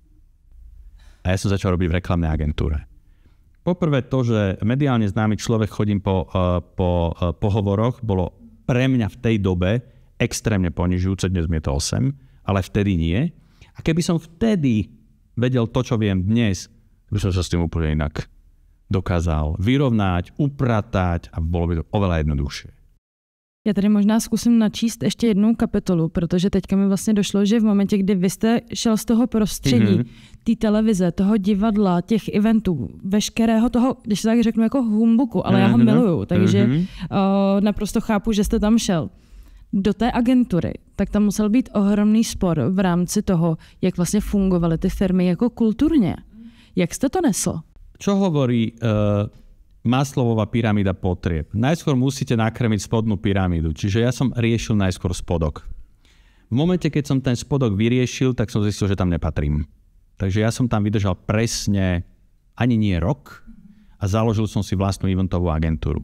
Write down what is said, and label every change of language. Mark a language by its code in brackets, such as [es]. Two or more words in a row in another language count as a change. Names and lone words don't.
[sk] A ja som začal robiť v reklamnej agentúre. Poprvé to, že mediálne známy človek, chodím po pohovoroch, bolo pre mňa v tej dobe extrémne ponižujúce, dnes mi je to 8, ale vtedy nie. A keby som vtedy vedel to, čo viem dnes, by som sa s tým úplne inak dokázal vyrovnať, upratať a bolo by to oveľa jednoduchšie. [cs] Já tady možná zkusím načíst ještě jednu kapitolu, protože teďka mi vlastně došlo, že v momentě, kdy vy jste šel z toho prostředí, té televize, toho divadla, těch eventů, veškerého toho, když se tak řeknu, jako humbuku, ale já ho miluju, takže naprosto chápu, že jste tam šel. Do té agentury, tak tam musel být ohromný spor v rámci toho, jak vlastně fungovaly ty firmy jako kulturně. Jak jste to nesl? [sk] Čo hovorí Maslowova pyramída potrieb? Najskôr musíte nakrmiť spodnú pyramídu, čiže ja som riešil najskôr spodok. V momente, keď som ten spodok vyriešil, tak som zistil, že tam nepatrím. Takže ja som tam vydržal presne ani nie rok a založil som si vlastnú eventovú agentúru.